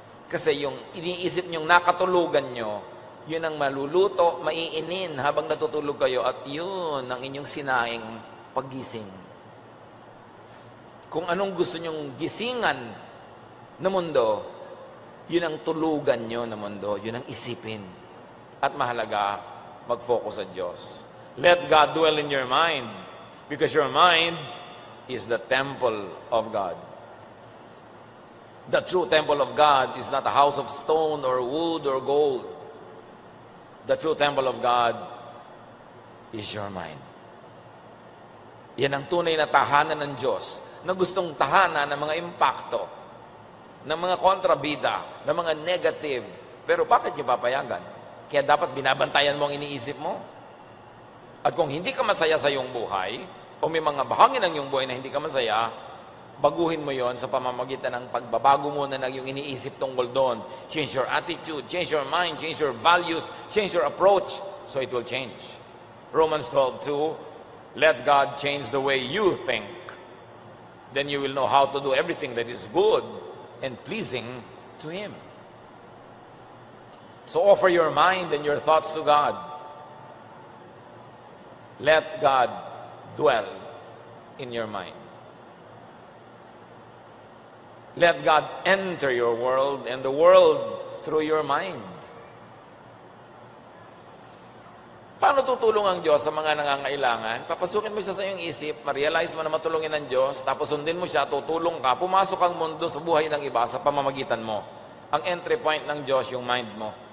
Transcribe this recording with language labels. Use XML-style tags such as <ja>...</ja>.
<tl>Kasi yung iniisip niyong nakatulugan niyo, yun ang maluluto, maiinin habang natutulog kayo at yun ang inyong sinaing paggising. Kung anong gusto niyong gisingan na mundo, yun ang tulugan niyo na mundo, yun ang isipin. At mahalaga, mag-focus sa Diyos.</tl> <en>Let God dwell in your mind because your mind is the temple of God. The true temple of God is not a house of stone or wood or gold. The true temple of God is your mind.</en> <tl>Yan ang tunay na tahanan ng Diyos na gustong tahanan ng mga impakto, ng mga kontrabida, ng mga negative. Pero bakit niyo papayagan? Kaya dapat binabantayan mo ang iniisip mo. At kung hindi ka masaya sa iyong buhay, o may mga bahagi ng iyong buhay na hindi ka masaya, baguhin mo yon sa pamamagitan ng pagbabago mo na ng iyong iniisip tungkol doon.</tl> <en>Change your attitude, change your mind, change your values, change your approach, so it will change. Romans 12:2, let God change the way you think. Then you will know how to do everything that is good and pleasing to Him. So offer your mind and your thoughts to God. Let God dwell in your mind. Let God enter your world and the world through your mind.</en> <tl>Paano tutulong ang Diyos sa mga nangangailangan? Papasukin mo siya sa iyong isip, ma-realize mo na matulungin ng Diyos, tapos sundin mo siya, tutulong ka, pumasok ang mundo sa buhay ng iba sa pamamagitan mo. Ang entry point ng Diyos, yung mind mo.</tl>